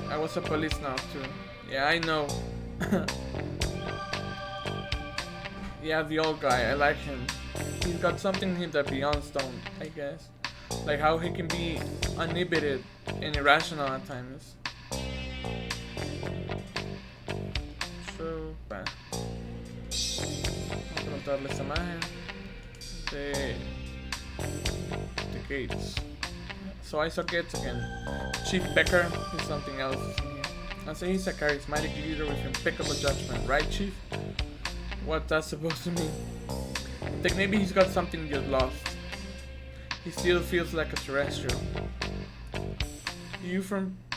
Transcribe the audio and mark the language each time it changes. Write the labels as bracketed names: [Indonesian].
[English] I was a Policenauts too. Yeah, I know. Yeah, the old guy. I like him. He's got something in him that Beyonds don't, I guess. Like how he can be uninhibited and irrational at times. So, bad. [Spanish] Vamos a preguntarle esta imagen de Gates. [English] So I saw Gates again. Chief Becker is something else in here. I say he's a charismatic leader with impeccable judgment, right, Chief? What's that supposed to mean? I think maybe he's got something you've lost. He still feels like a terrestrial. You from?